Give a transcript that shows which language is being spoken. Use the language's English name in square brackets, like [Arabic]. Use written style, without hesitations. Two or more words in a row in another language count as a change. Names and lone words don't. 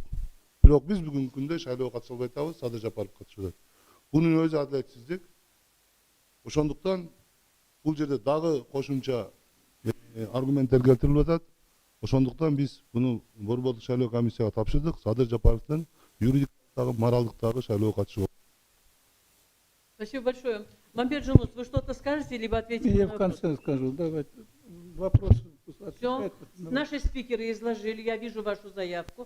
[Kyrgyz] Бирок биз бүгүнкү күндө шайлоого катыша албай атабыз, Садыр Жапаров катышып атат. Бунун өзү адилетсиздик. Ошондуктан бул жерде дагы кошумча аргументтер келтирилип атат. Ошондуктан биз буну Борбордук шайлоо комиссияга тапшырдык. Садыр Жапаровдун юридик дагы моралдык дагы шайлоого катышуу. [Russian] Спасибо большое. Мамбет Жунус, вы что-то скажете, либо ответите Я на в вопрос? конце скажу. Давайте. Вопрос. Все. Наши спикеры изложили. Я вижу вашу заявку.